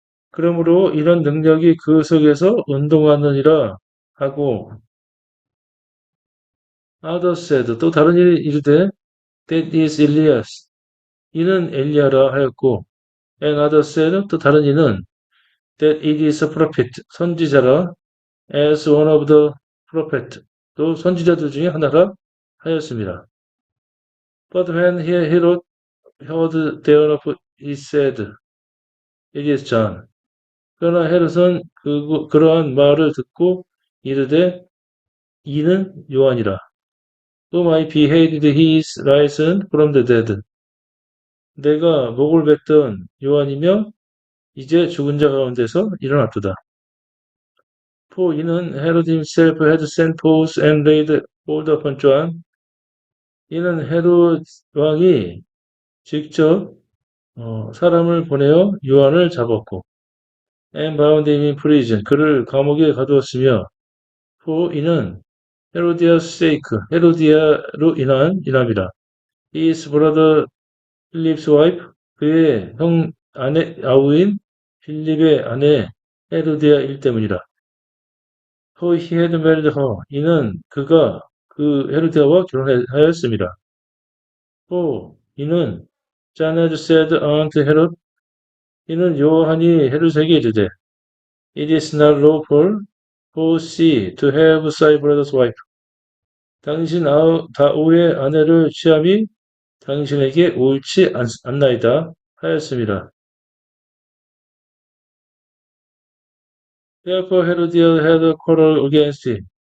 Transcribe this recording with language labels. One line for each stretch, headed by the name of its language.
Korean: 그러므로 이런 능력이 그 속에서 운동하느니라 하고
English: others said
Korean: 또 다른 일이 이르되
English: that is Elias
Korean: 이는 엘리야라 하였고
English: and others said
Korean: 또 다른 이는
English: that it is a prophet
Korean: 선지자라
English: as one of the prophet
Korean: 또 선지자들 중에 하나라 하였습니다.
English: But when Herod heard thereof he said it is John.
Korean: 그러나 헤롯은 그러한 말을 듣고 이르되 이는 요한이라.
English: whom I beheaded he is risen from the dead.
Korean: 내가 목을 뱉던 요한이며 이제 죽은 자 가운데서 일어났도다.
English: For 이는 Herod himself had sent forth and laid hold upon John.
Korean: 이는 헤롯 왕이 직접 사람을 보내어 요한을 잡았고
English: and bound him in prison.
Korean: 그를 감옥에 가두었으며 for 이는 헤로디아's sake, 헤로디아로 인함이라.
English: His brother Philip's wife,
Korean: 그의 아우인 필립의 아내 헤로디아일 때문이라.
English: For he had married her,
Korean: 이는 그가 그 헤로디아와 결혼하였습니다.
English: For 이는 John had said unto Herod,
Korean: 이는 요한이 헤롯에게 이르되,
English: It is not lawful for thee to have thy brother's wife.
Korean: 당신 아우의 아내를 취함이 당신에게 옳지 않나이다 하였습니다.
English: Therefore Herodias had a quarrel against him.